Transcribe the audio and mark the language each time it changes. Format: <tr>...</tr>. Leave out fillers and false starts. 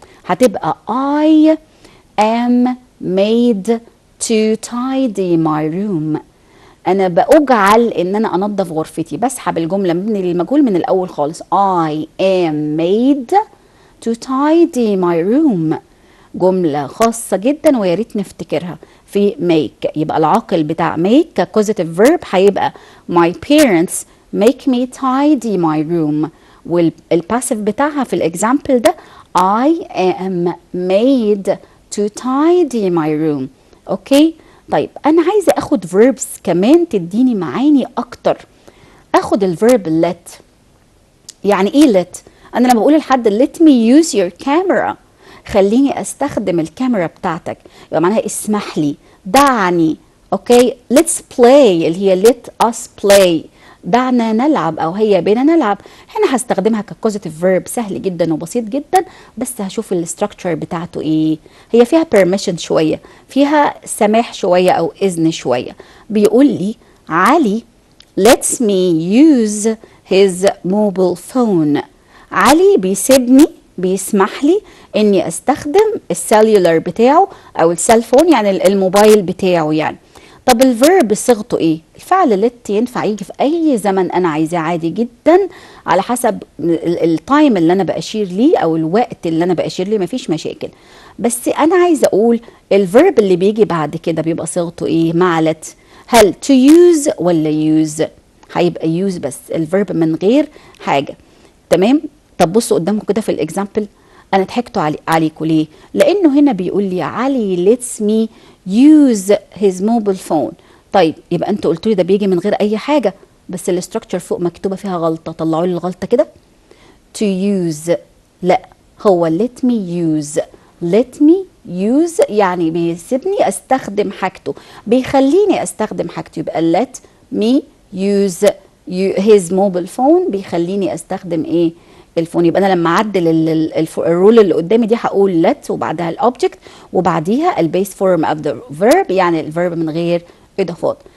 <ar>هتبقى</ar> <en>I am made to tidy my room.</en> <ar>انا باجعل ان انا انظف غرفتي، بسحب الجمله من المجهول من الاول خالص.</ar> <en>I am made to tidy my room.</en> <ar>جمله خاصه جدا ويا ريت نفتكرها في make. يبقى العاقل بتاع make ككوزيتيف فيرب هيبقى</ar> <en>my parents make me tidy my room،</en> <ar>والباسيف بتاعها في الاكزامبل ده</ar> <en>I am made to tidy my room.</en> <ar>اوكي. طيب انا عايزه اخد verbs كمان تديني معاني اكتر. اخد الفيرب let. يعني ايه let؟ انا لما بقول لحد</ar> <en>let me use your camera،</en> <ar>خليني استخدم الكاميرا بتاعتك، يبقى معناها اسمح لي، دعني. اوكي.</ar> <en>let's play</en> <ar>اللي هي</ar> <en>let us play،</en> <ar>دعنا نلعب او هيا بينا نلعب. هنا هستخدمها ككوزيتيف فيرب، سهل جدا وبسيط جدا، بس هشوف الاستراكشر بتاعته ايه. هي فيها permission شويه، فيها سماح شويه او اذن شويه. بيقول لي</ar> <en>علي lets me use his mobile phone.</en> <ar>علي بيسيبني، بيسمح لي اني استخدم السيلولر بتاعه او السيلفون، يعني الموبايل بتاعه يعني. طب الفيرب صيغته ايه؟ الفعل let ينفع يجي في اي زمن انا عايزاه عادي جدا، على حسب التايم اللي انا باشير ليه او الوقت اللي انا باشير ليه، مفيش مشاكل. بس انا عايزه اقول الفيرب اللي بيجي بعد كده بيبقى صيغته ايه مع let؟ هل to use ولا use؟ هيبقى use بس، الفيرب من غير حاجه. تمام. طب بصوا قدامكم كده في الاكزامبل، انا ضحكت عليكم ليه؟ لانه هنا بيقول لي علي</ar> <en>lets me use his mobile phone.</en> <ar>طيب يبقى انتوا قلتوا لي ده بيجي من غير اي حاجه، بس الاستراكشر فوق مكتوبه فيها غلطه، طلعوا لي الغلطه كده.</ar> <en>to use،</en> <ar>لا، هو</ar> <en>let me use.</en> <ar>let me use يعني بيسيبني استخدم حاجته، بيخليني استخدم حاجته، يبقى</ar> <en>let me use his mobile phone</en> <ar>بيخليني استخدم ايه؟ الفون. يبقى انا لما اعدل الرول اللي قدامي دي هقول let وبعدها الاوبجكت وبعديها البيس فورم اوف ذا فيرب، يعني الفيرب من غير اضافات.</ar>